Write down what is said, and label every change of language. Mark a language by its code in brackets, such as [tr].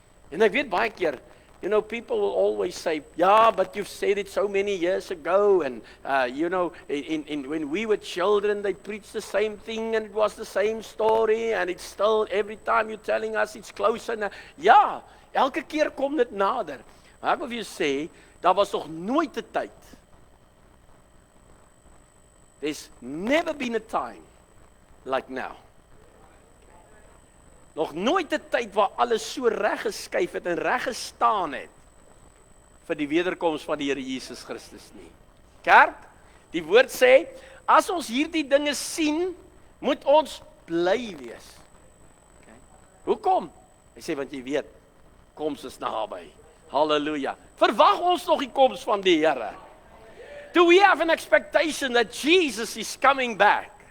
[af] En ek weet baie keer, [en] you know, people will always say, yeah, but you've said it so many years ago, and you know, when we were children, they preached the same thing, and it was the same story, and it's still, every time you're telling us, it's closer now. [af] Ja, elke keer kom dit nader. Maar ek wil vir jou sê, daar was nog nooit 'n tyd. [en] There's never been a time like now. [af] Nog nooit 'n tyd waar alles so reg geskuif het en reg gestaan het vir die wederkoms van die Here Jesus Christus nie. Kerk, die woord sê, as ons hierdie dinge sien, moet ons bly wees. Okay. Hoekom? Hy sê, want jy weet, koms is naby. Halleluja. Verwag ons nog die koms van die Here? [en] Do we have an expectation that Jesus is coming back?